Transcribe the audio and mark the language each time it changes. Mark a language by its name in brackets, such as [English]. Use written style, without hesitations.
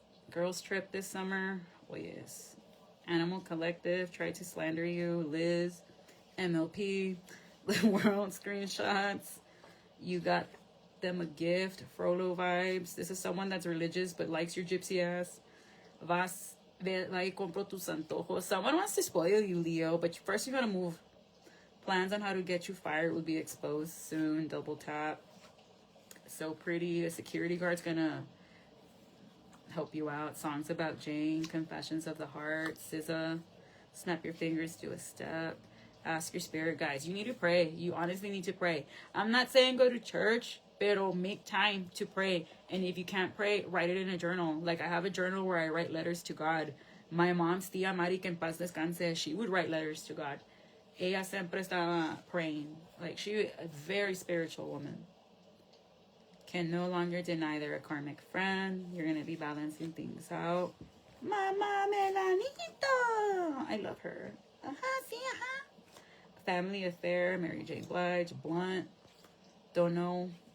[English] Girls trip this summer. Oh, yes. Animal Collective tried to slander you. Liz. MLP. The World screenshots. You got them a gift. Frollo vibes. This is someone that's religious but likes your gypsy ass. [Spanish] Vas y compro tus antojos. [English] Someone wants to spoil you, Leo, but first you gotta move. Plans on how to get you fired will be exposed soon. Double tap. So pretty. A security guard's gonna help you out. Songs about Jane. Confessions of the Heart. SZA. Snap your fingers, do a step. Ask your spirit guides. You need to pray. You honestly need to pray. I'm not saying go to church, pero make time to pray. And if you can't pray, write it in a journal. Like, I have a journal where I write letters to God. My mom's tia Mari, [Spanish] que en paz descanse, [English] she would write letters to God. [Spanish] Ella siempre estaba praying. [English] Like, she was a very spiritual woman. Can no longer deny they're a karmic friend. You're going to be balancing things out. Mama Melanito. I love her. See, Family affair. Mary J. Blige. Blunt. Don't know.